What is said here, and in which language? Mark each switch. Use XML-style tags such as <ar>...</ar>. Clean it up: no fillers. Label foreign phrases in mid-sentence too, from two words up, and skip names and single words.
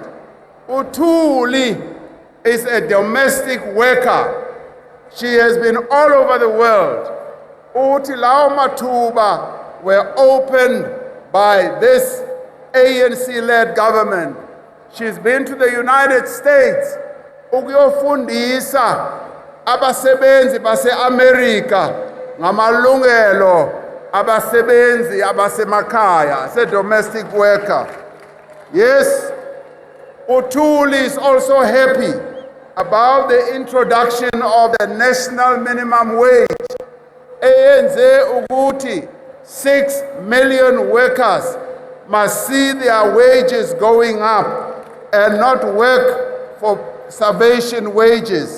<en>Utuli is a domestic worker. She has been all over the world.</en> <zu>Uti lao matuba</zu> <en>were opened by this ANC-led government. She's been to the United States</en> <zu>ukuyofundisa abasebenzi base-America ngamalungelo abasebenzi abasemakhaya,</zu> <en>as a domestic worker. Yes, Utuli is also happy about the introduction of the national minimum wage. ANC ukuthi 6 million workers must see their wages going up and not work for starvation wages.</en>